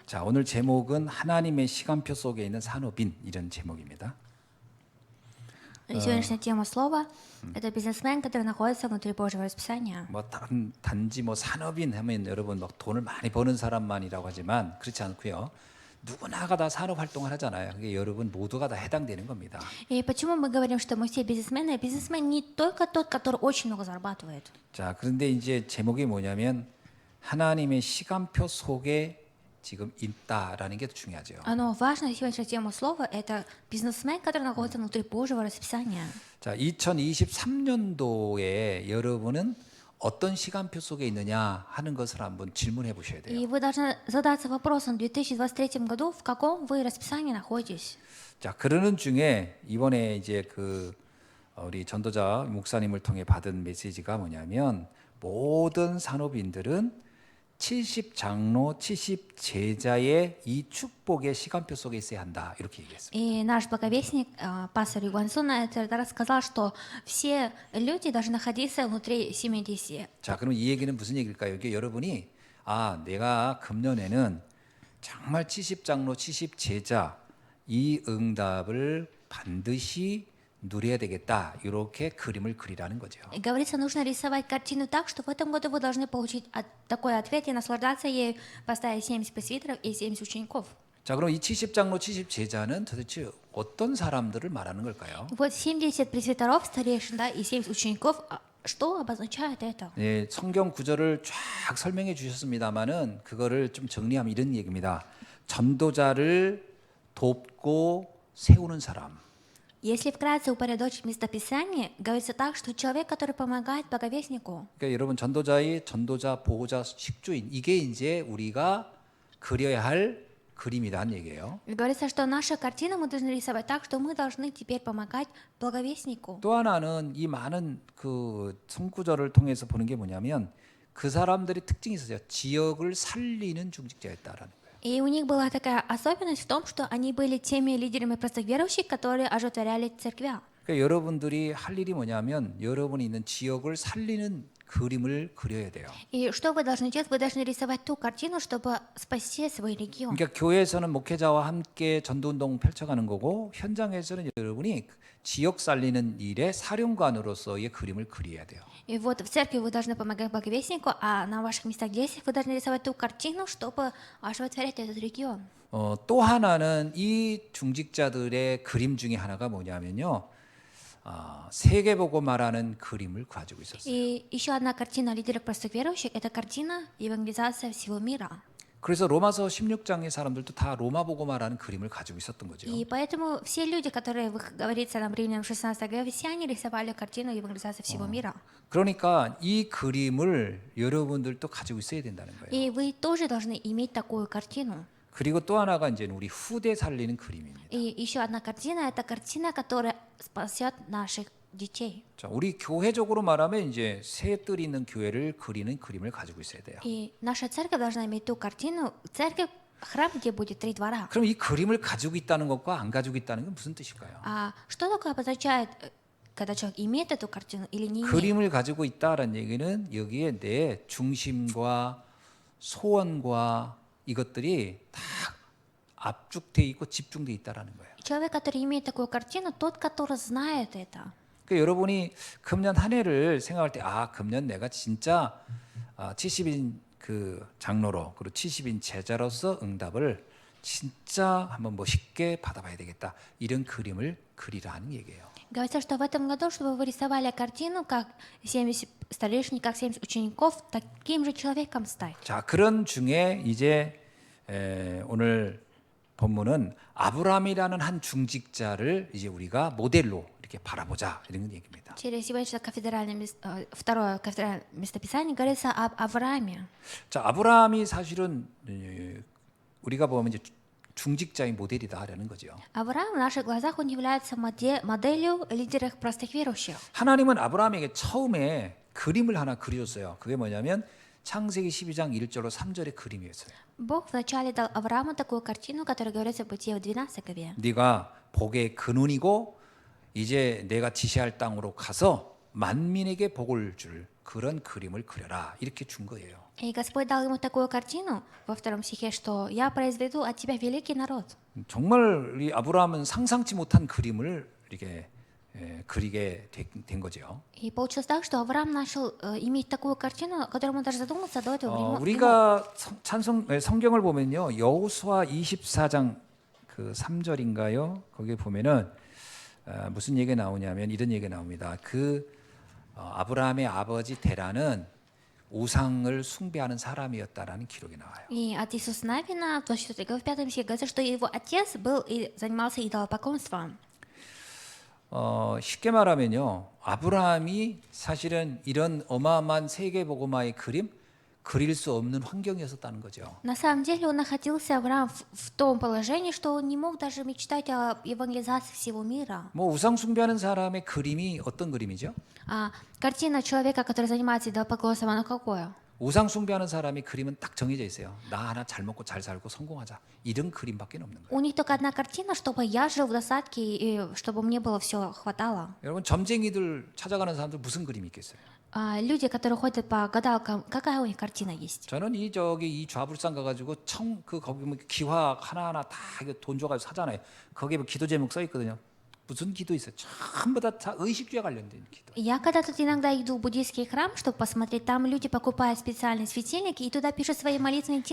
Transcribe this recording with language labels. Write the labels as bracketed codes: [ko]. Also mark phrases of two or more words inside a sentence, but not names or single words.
[ko] 자, 오늘 제목은 하나님의 시간표 속에 있는 산업인 이런 제목입니다. [ru] Сегодняшняя тема слова – это бизнесмен, который находится внутри Божьего расписания. [ko] 뭐 단지 뭐 산업인 하면 여러분 막 돈을 많이 버는 사람만이라고 하지만 그렇지 않고요. 누구나가 다 산업 활동을 하잖아요. 그게 여러분 모두가 다 해당되는 겁니다. [ru] И почему мы говорим, что мы все бизнесмены? Бизнесмен не только тот, который очень много зарабатывает. [ko] 자, 그런데 이제 제목이 뭐냐면 하나님의 시간표 속에 지금 있다라는 게 중요하죠. [ru] Но важная сегодняшняя тема слова – это бизнесмен, который находится внутри Божьего расписания. [ko] 자, 2023년도에 여러분은 어떤 시간표 속에 있느냐 하는 것을 한번 질문해 보셔야 돼요. [ru] И вы должны задаться вопросом в 2023 году, в каком вы расписании находитесь. [ko] 자, 그러는 중에 이번에 이제 우리 전도자 목사님을 통해 받은 메시지가 뭐냐면 모든 산업인들은 70장로, 70제자의 이 축복의 시간표 속에 있어야 한다. 이렇게 얘기했습니다. [ru] И наш благовестник, пастор Югуан Суна, рассказал, что все люди должны находиться внутри 70. [ko] 자, 그럼 이 얘기는 무슨 얘기일까요? 이게 여러분이 내가 금년에는 정말 70장로, 70제자 이 응답을 반드시 누려야 되겠다. 이렇게 그림을 그리라는 거죠. [ru] И говорится, нужно рисовать картину так, что в этом году вы должны получить такой ответ и наслаждаться ей, поставить 70 пресвитеров и 70 учеников. [ko] 자, 그럼 이 70장로, 70제자는 도대체 어떤 사람들을 말하는 걸까요? [ru] Вот 70 пресвитеров, старейшин, да, и 70 учеников, что обозначает это? [ko] 네, 성경 구절을 쫙 설명해 주셨습니다만은 그거를 좀 정리하면 이런 얘기입니다. 전도자를 돕고 세우는 사람. [ru] Если вкратце упорядочить местописание, говорится так, что человек, который помогает благовестнику. [ko] 그러니까 여러분 전도자, 보호자, 식주인 이게 이제 우리가 그려야 할 그림이라는 얘기예요. [ru] Говорится, что наша картина мы должны рисовать так, что мы должны теперь помогать благовестнику. [ko] 또 하나는 이 많은 성구절을 통해서 보는 게 뭐냐면 그 사람들의 특징이 있었어요. 지역을 살리는 중직자였다라는 거예요. [ru] И у них была такая особенность в том, что они были теми лидерами простых верующих, которые оживотворяли церквя. [ko] 그러니까 여러분들이 할 일이 뭐냐면 여러분이 있는 지역을 살리는 그림을 그려야 돼요. [ru] И что вы должны делать? Вы должны рисовать ту картину, чтобы спасти свой регион. [ko] 그러니까 교회에서는 목회자와 함께 전도운동 펼쳐가는 거고 현장에서는 여러분이 지역 살리는 일의 사령관으로서의 그림을 그려야 돼요. [ru] И вот в церкви вы должны помогать благовестнику, а на ваших местах действий вы должны рисовать ту картину, чтобы оживотворять этот регион. [ko] 또 하나는 이 중직자들의 그림 중에 하나가 뭐냐면요. 세계보고 말하는 그림을 가지고 있었어요. [ru] И еще одна картина лидеров простых верующих – это картина евангелизации всего мира. [ko] 그래서 로마서 16장의 사람들도 다 로마보고 말하는 그림을 가지고 있었던 거죠. [ru] И поэтому все люди, которые, говорится нам в Римлянам 16 главе, все они рисовали картину евангелизации всего мира. [ko] 그러니까 이 그림을 여러분들도 가지고 있어야 된다는 거예요. [ru] И вы тоже должны иметь такую картину. [ko] 그리고 또 하나가 이제 우리 후대 살리는 그림입니다. [ru] И еще одна картина – это картина, которая спасет наших детей. [ko] 자, 우리 교회적으로 말하면 이제 새 뜰이 있는 교회를 그리는 그림을 가지고 있어야 돼요. [ru] И наша церковь должна иметь ту картину, церковь, храм, где будет 3 двора. [ko] 그럼 이 그림을 가지고 있다는 것과 안 가지고 있다는 건 무슨 뜻일까요? [ru] А что такое обозначает, когда человек имеет эту картину или не имеет? [ko] 그림을 가지고 있다라는 얘기는 여기에 내 중심과 소원과 이것들이 다 압축돼 있고 집중돼 있다라는 거예요. [ru] Человек, который имеет такую картину, тот, который знает это. [ko] 그러니까 여러분이 금년 한 해를 생각할 때 금년 내가 진짜 70인 장로로 그리고 70인 제자로서 응답을 진짜 한번 멋있게 받아봐야 되겠다. 이런 그림을 그리라는 얘기예요. [ru] Говорится, что в этом году, чтобы вы рисовали картину, как 70 старейшин, как 70 учеников, таким же человеком стать. [ko] 자, 그런 중에 이제 오늘 본문은 아브라함이라는 한 중직자를 이제 우리가 모델로 이렇게 바라보자 이런 얘기입니다. [ru] Через сегодняшнее второе кафедральное местописание говорится об Аврааме. [ko] 자, 아브라함이 사실은 우리가 보면 이제 중직자의 모델이다라는 거죠. [ru] Авраам в наших глазах он является моделью лидеров простых верующих. [ko] 하나님은 아브라함에게 처음에 그림을 하나 그려줬어요. 그게 뭐냐면 창세기 12장 1절로 3절의 그림이었어요. [ru] Бог вначале дал Аврааму такую картину, которая говорится в Бытие в 12 главе. [ko] 네가 복의 근원이고 이제 내가 지시할 땅으로 가서 만민에게 복을 줄 그런 그림을 그려라 이렇게 준 거예요. [ru] И Господь дал ему такую картину во втором стихе, что «Я произведу от тебя великий народ». [ko] 정말 이 아브라함은 상상치 못한 그림을 이렇게 그리게 된 거죠. [ru] И получилось так, что Авраам начал иметь такую картину, о которой он даже задумался до этого времени. [ko] 우리가 성경을 보면요, 여호수아 24장 그 3절인가요? 거기에 보면은 무슨 얘기가 나오냐면 이런 얘기가 나옵니다. 아브라함의 아버지 데라는 우상을 숭배하는 사람이었다라는 기록이 나와요. [ru] И от Иисуса Навина в 24 главе 5 стихе говорится, что его отец был и занимался идолопоклонством. [ko] 쉽게 말하면요, 아브라함이 사실은 이런 어마어마한 세계복음화의 그림 그릴 수 없는 환경이었다는 거죠. [ru] На самом деле он находился, Авраам, в том положении, что он не мог даже мечтать о евангелизации всего мира. [ko] 뭐 우상 숭배하는 사람의 그림이 어떤 그림이죠? [ru] А картина человека, который занимается идолопоклонством, она какое? [ko] 우상 숭배하는 사람의 그림은 딱 정해져 있어요. 나 하나 잘 먹고 잘 살고 성공하자. 이런 그림밖에 없는 거예요. [ru] У них только одна картина, чтобы я жил в достатке и чтобы мне было все хватало. [ko] 여러분 점쟁이들 찾아가는 사람들 무슨 그림이 있겠어요? [ru] Люди, которые ходят по гадалкам, какая у них картина есть? [ko] 저는 이 좌불산 가가지고 거기 뭐 기화 하나하나 다 돈 줘가지고 사잖아요. 거기에 뭐 기도 제목 써 있거든요. 무슨 기도 있어요? 전부 다 의식주에 관련된 기도. [ru] Я когда тут иногда иду в буддийский храм, чтобы посмотреть, там люди покупают специальные светильники и туда пишут свои молитвенные темы.